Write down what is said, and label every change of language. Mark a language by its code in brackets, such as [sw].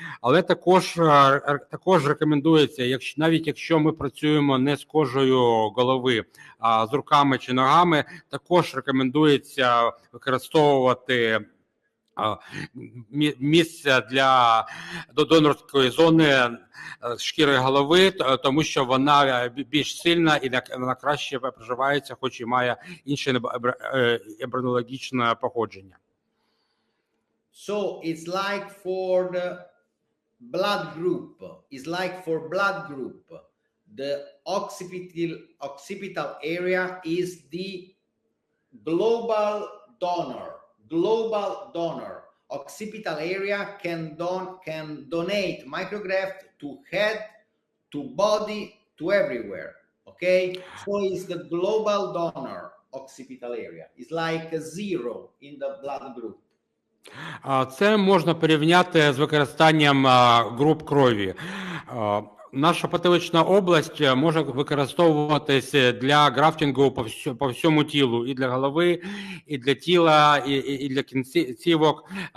[uk] Але також рекомендується, навіть якщо ми працюємо не з кожею голови, а з руками чи ногами, також рекомендується використовувати місце для донорської зони шкіри голови, тому що вона більш сильна і вона краще проживається, хоч і має інше ембріологічне походження. [en] So it's like for the blood group. It's like for blood group. The occipital area is the global donor. Global donor. Occipital area can donate micrograft to head to body to everywhere. Okay, so it's the global donor occipital area. It's like a zero in the blood group. [uk] Це можна порівняти з використанням груп крові. Наша потилична область може використовуватись для графтингу по всьому тілу, і для голови, і для тіла, і для кінцівок.